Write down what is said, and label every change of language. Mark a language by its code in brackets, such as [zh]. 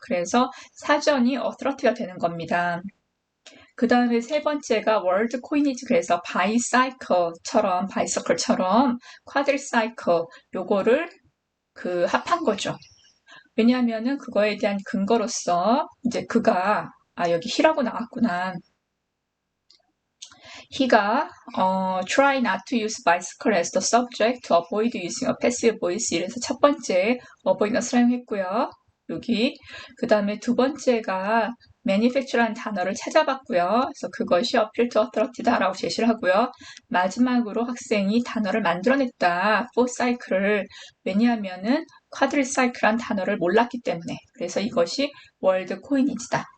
[ko] 그래서 사전이 authority가 되는 겁니다. 그 다음에 세 번째가 월드 코이니지 그래서 바이사이클처럼 바이서클처럼 쿼드리사이클 요거를 그 합한 거죠. 왜냐하면은 그거에 대한 근거로서 이제 그가 여기 he라고 나왔구나. [en] he가 try not to use bicycle as the subject to avoid using a passive voice [ko] 이래서 첫 번째 avoidance 사용했고요. 여기 그 다음에 두 번째가 manufacture라는 단어를 찾아봤고요. 그래서 그것이 appeal to authority다라고 제시를 하고요. 마지막으로 학생이 단어를 만들어냈다. for cycle을 왜냐하면은 quadricycle란 단어를 몰랐기 때문에 그래서 이것이 월드 코이니지다.